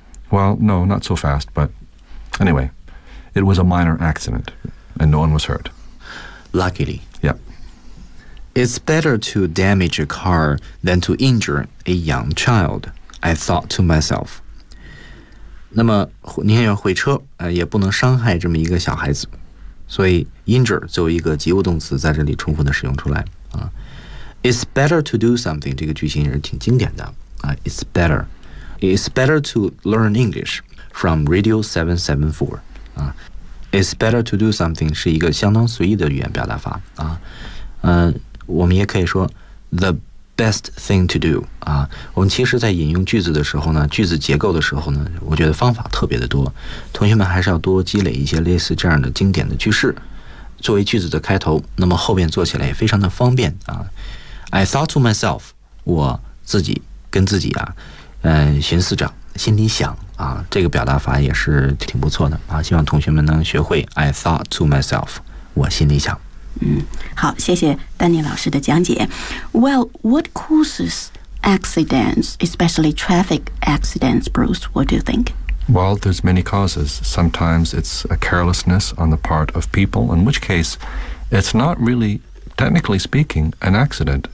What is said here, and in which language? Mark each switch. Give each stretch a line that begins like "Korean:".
English: Well, no, not so fast. But anyway, it was a minor accident, and no one was hurt. Luckily. Yeah. It's better to damage a car than to injure a young child, I thought to myself.
Chinese: 那么宁愿毁车、也不能伤害这么一个小孩子。所以 injure 作为一个及物动词在这里充分的使用出来。
English: It's better to do something,
Chinese: 这个句型也是挺经典的。
English: It's better. It's better to learn English from Radio 774. It's better to do something
Chinese: 是一个相当随意的语言表达法、我们也可以说 The
English: best thing to do.
Chinese: 啊，我们其实在引用句子的时候呢，句子结构的时候呢，我觉得方法特别的多。同学们还是要多积累一些类似这样的经典的句式，作为句子的开头，那么后面做起来也非常的方便啊。
English: I thought to myself,
Chinese: 我自己跟自己啊，寻思着，心里想啊，这个表达法也是挺不错的啊。希望同学们能学会
English: I thought to myself,
Chinese: 我心里想。嗯，好，谢谢丹尼老师的讲解。
English: Well, what causes accidents, especially traffic accidents, Bruce? What do you think? Well, there's many causes. Sometimes it's a carelessness on the part of people, in which case, it's not really, technically speaking, an accident.